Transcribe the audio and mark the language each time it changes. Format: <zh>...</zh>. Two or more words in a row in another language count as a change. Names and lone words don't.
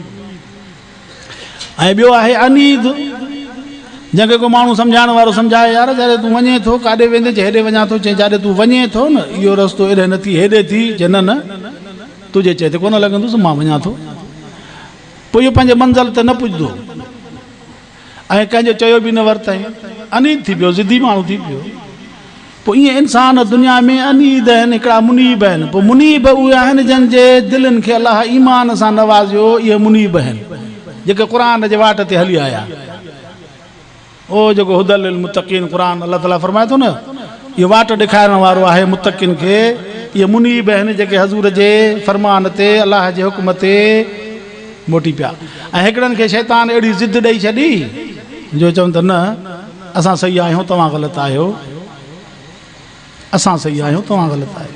<sd>ऐं ॿियो आहे अनीद, जंहिंखे को माण्हू सम्झाइण वारो सम्झाए यार जॾहिं तूं वञे थो काॾे वेंदे, चए हेॾे वञा थो, चए जाॾे तूं वञे थो न इहो रस्तो हेॾे न थी, हेॾे थी, चए न न तुंहिंजे चए ते कोन लॻंदुसि, मां वञा थो, पोइ इहो पंहिंजे मंज़िल ते न पुॼंदो ऐं कंहिंजो चयो बि न वरितई, अनीद थी पियो, ज़िदी माण्हू थी पियो। पोइ ईअं इंसान दुनिया में अनीद आहिनि, हिकिड़ा मुनीब आहिनि। पोइ मुनीब उहे आहिनि जंहिंजे दिलनि खे अलाह ईमान सां नवाज़ियो, इहे मुनीब आहिनि जेके क़ुर जे वाट ते हली आया। ओ जेको</sd> <ar>هدى للمتقين</ar> <sd>क़ुर अलाह ताला फरमाए थो न, इहो वाट ॾेखारण वारो आहे मुतक़ीन खे, इहे मुनीब आहिनि जेके हज़ूर जे फरमान ते अलाह जे हुकुम ते मोटी पिया। ऐं हिकिड़नि खे शैतान अहिड़ी ज़िद ॾेई छॾी जो चवनि त न असां सही आहियूं, तव्हां ग़लति आहियो, असां सही आहियूं, तव्हां ग़लति आहियो।</sd>